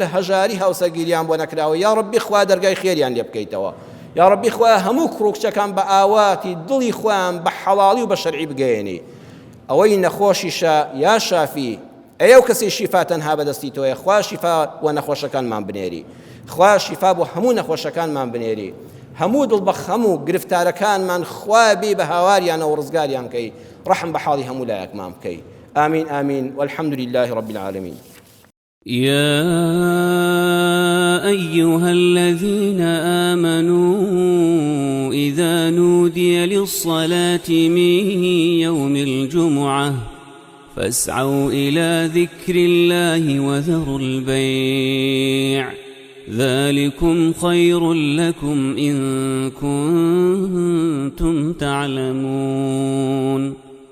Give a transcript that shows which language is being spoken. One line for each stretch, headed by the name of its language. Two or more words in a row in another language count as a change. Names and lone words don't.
Central Kurdish: هەژاری هاوسەرگیریان بۆ نەکراوە یا ڕەبی خوا دەرگای خێریان لێ بکەیتەوە یا ڕەبی خوا هەموو کوڕ و کچەکان بە ئاواتی دڵی خۆیان بە حەڵاڵی و بە شەرعی بگەێنی ئەوەی نەخۆشیشە
Arabic: یا شافی
Central Kurdish: ئەو کەسی شیفا تەنها بەدەستی تۆیە خوا شیفا بۆ نەخۆشەکانمان بنێری خوا شیفا بۆ هەموو نەخۆشەکانمان بنێری هەموو دڵبەخەم و گرفتارەکانمان خوا بێ بە هاواریان و ڕزگاریان کەی ڕەحم بە حاڵی هەموو لایەکمان بکەی
Arabic: آمین آمین والحمد لله رب العالمين يا أيها الذين آمنوا إذا نودي للصلاة من يوم الجمعة فاسعوا إلى ذكر الله وذروا البيع ذلكم خير لكم إن كنتم تعلمون